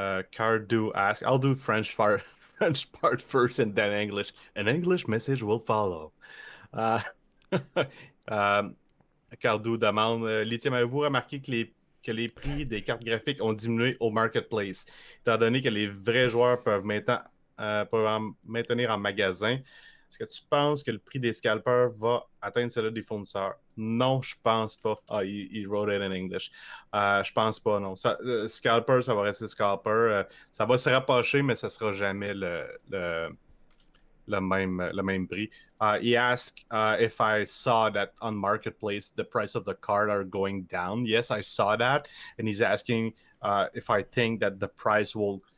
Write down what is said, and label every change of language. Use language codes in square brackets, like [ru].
[en] Cardu ask. I'll do French part, French part first, and then English. An English message will follow. [fr] Uh, Cardo demande, Lithium, avez-vous remarqué que les prix des cartes graphiques ont diminué au marketplace, étant donné que les vrais joueurs peuvent en maintenir en magasin? Est-ce que tu penses que le prix des scalpers va atteindre celui des fournisseurs? Non, je pense pas. [en] Ah, il wrote it in English. [fr] Je pense pas, non. Scalper, ça va rester scalper. Ça va se rapprocher, mais ça sera jamais le même prix. [en] He asked if I saw that on Marketplace the price of the card are going down. Yes, I saw that, and he's asking if I think that the price will